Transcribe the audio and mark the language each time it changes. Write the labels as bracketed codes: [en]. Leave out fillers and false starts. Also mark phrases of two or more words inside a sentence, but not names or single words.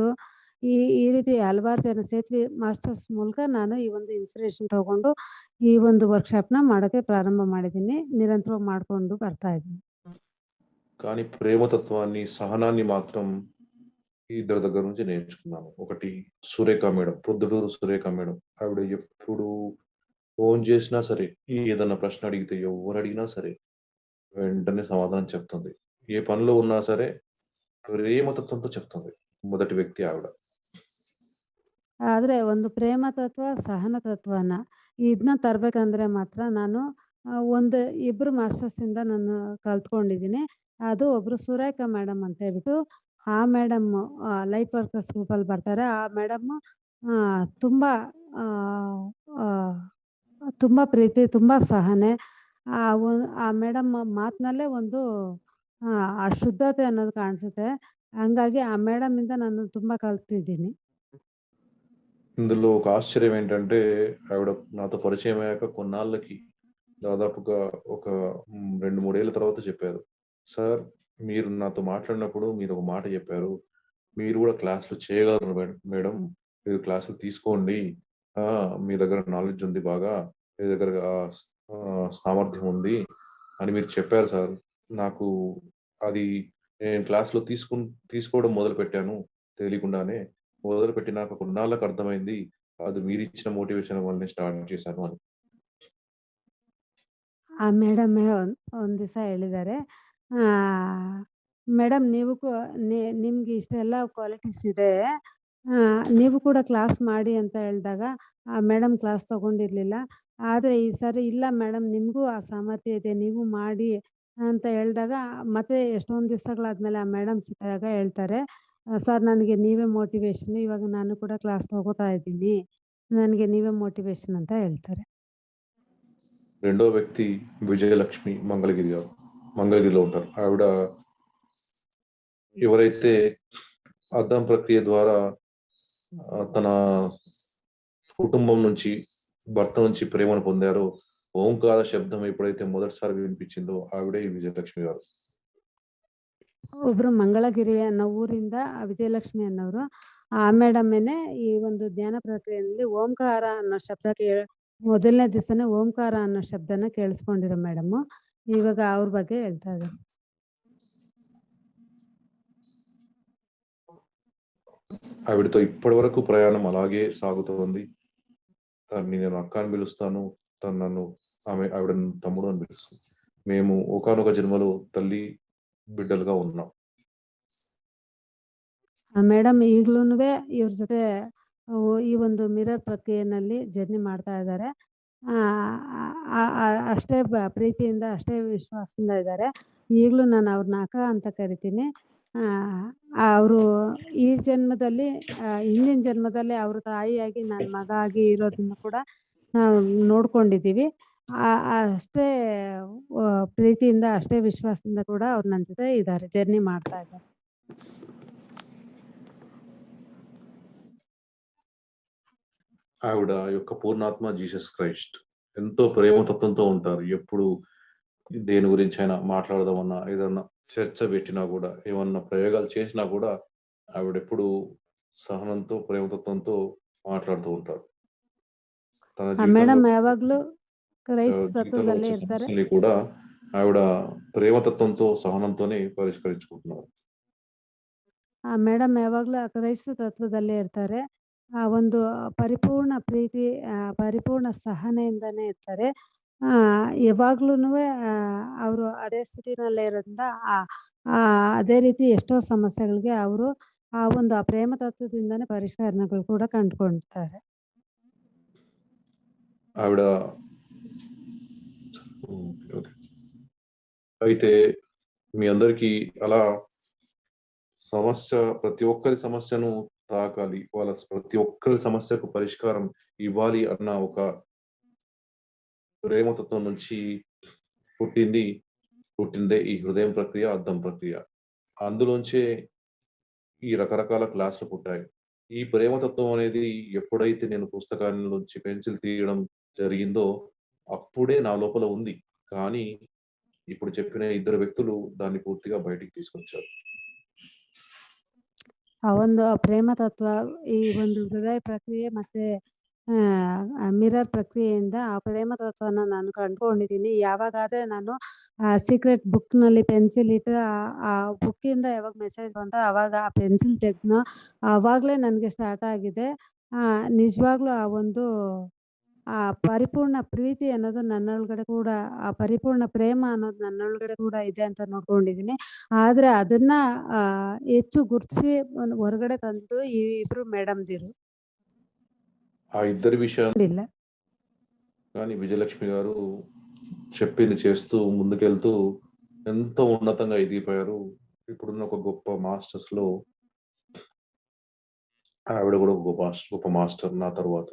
[kn] ಈ ಈ ರೀತಿ ಹಲವಾರು ಜನ ಸೇತುವೆ ಮಾಸ್ಟರ್ಸ್ ಮೂಲಕ ನಾನು ಈ ಒಂದು ಇನ್ಸ್ಪಿರೇಷನ್ ತಗೊಂಡು ಈ ಒಂದು ವರ್ಕ್‌ಶಾಪ್‌ನ ಮಾಡೋಕ್ಕೆ ಪ್ರಾರಂಭ ಮಾಡಿದ್ದೀನಿ. నిరంతరం ಮಾಡ್ಕೊಂಡು ಬರ್ತಾ ಇದ್ದೀನಿ. [te] కానీ ప్రేమతత్వాన్ని, సహనాన్ని మాత్రం ఇద్దరి దగ్గర నుంచి నేర్చుకున్నాను. ఒకటి సురేఖ మేడం, ప్రొద్దుటూరు సురేఖ మేడం. ఆవిడ ఎప్పుడు ఫోన్ చేసినా సరే, ఏదన్నా ప్రశ్న అడిగితే ఎవ్వరడిగినా సరే, వెంటనే సమాధానం చెప్తుంది. ఏ పనిలో ఉన్నా సరే, ప్రేమతత్వంతో చెప్తుంది. మొదటి వ్యక్తి ఆవిడ. [kn] ಆದ್ರೆ ಒಂದು ಪ್ರೇಮ ತತ್ವ, ಸಹನ ತತ್ವನ ಇದನ್ನ ತರಬೇಕಂದ್ರೆ ಮಾತ್ರ ನಾನು ಒಂದು ಇಬ್ಬರು ಮಾಸ್ಟರ್ಸಿಂದ ನಾನು ಕಲ್ತ್ಕೊಂಡಿದ್ದೀನಿ. ಅದು ಒಬ್ಬರು ಸುರೇಖಾ ಮೇಡಮ್ ಅಂತ ಹೇಳ್ಬಿಟ್ಟು, ಆ ಮೇಡಮ್ಮು [en] light workers groupಲ್ಲಿ [kn] ಬರ್ತಾರೆ. ಆ ಮೇಡಮ್ಮು ತುಂಬ ತುಂಬ ಪ್ರೀತಿ, ತುಂಬ ಸಹನೆ. ಆ ಮೇಡಮ್ ಮಾತಿನಲ್ಲೇ ಒಂದು ಆ ಶುದ್ಧತೆ ಅನ್ನೋದು ಕಾಣಿಸುತ್ತೆ. ಹಂಗಾಗಿ ಆ ಮೇಡಮಿಂದ ನಾನು ತುಂಬ కల్తిದ್ದೀನಿ. [te] ఇందులో ఒక ఆశ్చర్యం ఏంటంటే, ఆవిడ నాతో పరిచయమయ్యాక కొన్నాళ్ళకి దాదాపుగా ఒక 2, 3 ఏళ్ల తర్వాత చెప్పారు. "సార్, మీరు నాతో మాట్లాడినప్పుడు మీరొక మాట చెప్పారు. మీరు కూడా క్లాస్‌లో చేయగలరు మేడం. మీరు క్లాసులు తీసుకోండి. మీ దగ్గర నాలెడ్జ్ ఉంది బాగా. మీ దగ్గర సామర్థ్యం ఉంది" అని మీరు చెప్పారు సార్. నాకు అది నేను క్లాస్‌లో తీసుకోవడం మొదలుపెట్టాను తెలియకుండానే. మొదలుపెట్టినాక కొన్నాళ్ళకి అర్థమైంది. అది మీరిచ్చిన మోటివేషన్ వల్లనే స్టార్ట్ చేశాను అని. [kn] ಆ ಮೇಡಮ್ಮೇ ಒಂದು ದಿವಸ ಹೇಳಿದ್ದಾರೆ, ಮೇಡಮ್ ನೀವು ನಿಮ್ಗೆ ಇಷ್ಟೆಲ್ಲ ಕ್ವಾಲಿಟೀಸ್ ಇದೆ, ನೀವು ಕೂಡ ಕ್ಲಾಸ್ ಮಾಡಿ ಅಂತ ಹೇಳಿದಾಗ ಆ ಮೇಡಮ್ ಕ್ಲಾಸ್ ತಗೊಂಡಿರಲಿಲ್ಲ. ಆದರೆ ಈ ಸರಿ ಇಲ್ಲ ಮೇಡಮ್ ನಿಮಗೂ ಆ ಸಾಮರ್ಥ್ಯ ಇದೆ, ನೀವು ಮಾಡಿ ಅಂತ ಹೇಳಿದಾಗ ಮತ್ತೆ ಎಷ್ಟೊಂದು ದಿವಸಗಳಾದ್ಮೇಲೆ ಆ ಮೇಡಮ್ ಸಿಕ್ಕಾಗ ಹೇಳ್ತಾರೆ, ಸರ್ ನನಗೆ ನೀವೇ ಮೋಟಿವೇಶನ್, ಇವಾಗ ನಾನು ಕೂಡ ಕ್ಲಾಸ್ ತಗೋತಾ ಇದ್ದೀನಿ, ನನಗೆ ನೀವೇ మోటివేషన్ ಅಂತ ಹೇಳ್ತಾರೆ. [te] రెండో వ్యక్తి విజయలక్ష్మి మంగళగిరి గారు. మంగళగిరిలో ఉంటారు. ఆవిడ ఎవరైతే అద్దం ప్రక్రియ ద్వారా తన కుటుంబం నుంచి, భర్త నుంచి ప్రేమను పొందారో, ఓంకార శబ్దం ఎప్పుడైతే మొదటిసారి వినిపించిందో ఆవిడే ఈ విజయలక్ష్మి గారు. [kn] ಒಬ್ರು ಮಂಗಳಗಿರಿ ಅನ್ನೋ ಊರಿಂದ ವಿಜಯಲಕ್ಷ್ಮಿ ಅನ್ನೋರು. ಆ ಮೇಡಮ್ಮೇನೆ ಈ ಒಂದು ಧ್ಯಾನ ಪ್ರಕ್ರಿಯೆಯಲ್ಲಿ ಓಂಕಾರ ಅನ್ನೋ ಶಬ್ದ ಮೊದಲನೇ ದಿವಸನೇ ಓಂಕಾರ ಅನ್ನೋ ಶಬ್ದನ ಕೇಳಿಸ್ಕೊಂಡಿರೋ ಮೇಡಮ್ಮು. ಇವಾಗ ಅವ್ರ ಬಗ್ಗೆ ಹೇಳ್ತಾ ಇದ್ದಾರೆ. [te] ఆవిడతో ఇప్పటి వరకు ప్రయాణం అలాగే సాగుతోంది. తనని నేను అక్క అని పిలుస్తాను. తను నన్ను ఆవిడ తమ్ముడు అని పిలుస్తుంది. మేము ఒకానొక జన్మలో తల్లి బిడ్డలుగా ఉన్నాం. [kn] ಆ ಮೇಡಮ್ ಈಗ್ಲೂನುವೆ ಇವ್ರ ಜೊತೆ ಈ ಒಂದು ಮಿರರ್ ಪ್ರಕ್ರಿಯೆನಲ್ಲಿ ಜರ್ನಿ ಮಾಡ್ತಾ ಇದ್ದಾರೆ. ಅಷ್ಟೇ ಪ್ರೀತಿಯಿಂದ, ಅಷ್ಟೇ ವಿಶ್ವಾಸದಿಂದ ಇದ್ದಾರೆ. ಈಗಲೂ ನಾನು ಅವ್ರನ್ನ ಅಕ್ಕ ಅಂತ ಕರಿತೀನಿ. ಅವರು ಈ ಜನ್ಮದಲ್ಲಿ ಹಿಂದಿನ ಜನ್ಮದಲ್ಲಿ ಅವ್ರ ತಾಯಿಯಾಗಿ ನಾನು ಮಗ ಆಗಿ ಇರೋದನ್ನ ಕೂಡ ನಾವು ನೋಡ್ಕೊಂಡಿದ್ದೀವಿ. ಅಷ್ಟೇ ಪ್ರೀತಿಯಿಂದ, ಅಷ್ಟೇ ವಿಶ್ವಾಸದಿಂದ ಕೂಡ ಅವ್ರು ನನ್ನ ಜೊತೆ ಇದ್ದಾರೆ, ಜರ್ನಿ ಮಾಡ್ತಾ ಇದ್ದಾರೆ. [te] ఆవిడ యొక్క పూర్ణాత్మ జీసస్ క్రైస్ట్. ఎంతో ప్రేమతత్వంతో ఉంటారు. ఎప్పుడు దేని గురించైనా మాట్లాడదామన్నా, ఏదన్నా చర్చ పెట్టినా గూడా, ఏమన్నా ప్రయోగాలు చేసినా గూడా ఆవిడెప్పుడూ సహనంతో, ప్రేమతత్వంతో మాట్లాడుతూ ఉంటారు. తన [kn] ಆ [te] జీవితంలో [kn] ಮೇಡಮ್ యాವಾಗ್ಲೂ క్రైస్త [te] జీవితంలో [kn] తత్వದಲ್ಲೇ [te] వచ్చే [kn] ఇರ್ತಾರೆ. [te] సమస్యల్ని కూడా ఆవిడ ప్రేమతత్వంతో, సహనంతోనే పరిష్కరించుకుంటున్నారు. [kn] ಆ ಮೇಡಮ್ ಯಾವಾಗ್ಲೂ ಆ ಕ್ರೈಸ್ತ ತತ್ವದಲ್ಲೇ ಇರ್ತಾರೆ. ಆ ಒಂದು ಪರಿಪೂರ್ಣ ಪ್ರೀತಿ, ಪರಿಪೂರ್ಣ ಸಹನೆಯಿಂದಾನೇ ಇರ್ತಾರೆ. ಯಾವಾಗ್ಲೂನುವೆ ಅವರು ಅದೇ ಸ್ಥಿತಿನಲ್ಲೇ ಇರೋದ್ರಿಂದ ಅದೇ ರೀತಿ ಎಷ್ಟೋ ಸಮಸ್ಯೆಗಳಿಗೆ ಅವರು ಆ ಪ್ರೇಮ ತತ್ವದಿಂದಾನೇ ಪರಿಷ್ಕರಣೆಗಳು ಕೂಡ ಕಂಡುಕೊಳ್ತಾರೆ. [te] ఆవిడ ఓకే. అయితే మీ అందరికీ అలా ప్రతి ఒక్కరి సమస్యను తాకాలి. ప్రతి ఒక్కరి సమస్యకు పరిష్కారం ఇవ్వాలి అన్న ఒక ప్రేమతత్వం నుంచి పుట్టింది పుట్టిందే ఈ హృదయం ప్రక్రియ, అద్దం ప్రక్రియ. అందులోంచే ఈ రకరకాల క్లాసులు పుట్టాయి. ఈ ప్రేమతత్వం అనేది ఎప్పుడైతే నేను పుస్తకాల్లోంచి పెన్సిల్ తీయడం జరిగిందో, అప్పుడే నా లోపల ఉంది. కానీ ఇప్పుడు చెప్పిన ఇద్దరు వ్యక్తులు దాన్ని పూర్తిగా బయటికి తీసుకొచ్చారు. [kn] ಆ ಒಂದು ಪ್ರೇಮ ತತ್ವ, ಈ ಒಂದು ಹೃದಯ ಪ್ರಕ್ರಿಯೆ ಮತ್ತೆ ಮಿರರ್ ಪ್ರಕ್ರಿಯೆಯಿಂದ ಆ ಪ್ರೇಮ ತತ್ವನ ನಾನು ಕಂಡುಕೊಂಡಿದ್ದೀನಿ. ಯಾವಾಗಾದ್ರೆ ನಾನು [en] secret bookನಲ್ಲಿ [kn] ಪೆನ್ಸಿಲ್ ಇಟ್ಟು ಆ ಬುಕ್ಕಿಂದ ಯಾವಾಗ ಮೆಸೇಜ್ ಬಂತೋ ಆವಾಗ ಆ ಪೆನ್ಸಿಲ್ ತೆಗ್ದ್ನೋ ಆವಾಗಲೇ ನನಗೆ ಸ್ಟಾರ್ಟ್ ಆಗಿದೆ. ನಿಜವಾಗ್ಲೂ ಆ ಒಂದು ಪರಿಪೂರ್ಣ ಪ್ರೀತಿ ಅನ್ನೋದು ನನ್ನೊಳಗಡೆ ಕೂಡ, ಆ ಪರಿಪೂರ್ಣ ಪ್ರೇಮ ಅನ್ನೋದು ನನ್ನೊಳಗಡೆ ಕೂಡ ಇದೆ ಅಂತ ನೋಡ್ಕೊಂಡಿದ್ದೀನಿ. ಆದ್ರೆ ಅದನ್ನ ಹೆಚ್ಚು ಗುರ್ತಿಸಿ ಹೊರಗಡೆ ತಂದು ಈ ಇಬ್ರು ಮೇಡಮ್‌ದಿರು. [te] ఆ ఇద్దరి విషయాన్ని [kn] ಇಲ್ಲ. [te] కానీ విజయలక్ష్మి గారు చెప్పింది చేస్తూ ముందుకెళ్తూ ఎంతో ఉన్నతంగా ఎదిగిపోయారు. ఇప్పుడున్న ఒక గొప్ప మాస్టర్స్‌లో ఆవిడ కూడా ఒక గొప్ప మాస్టర్ నా తరువాత.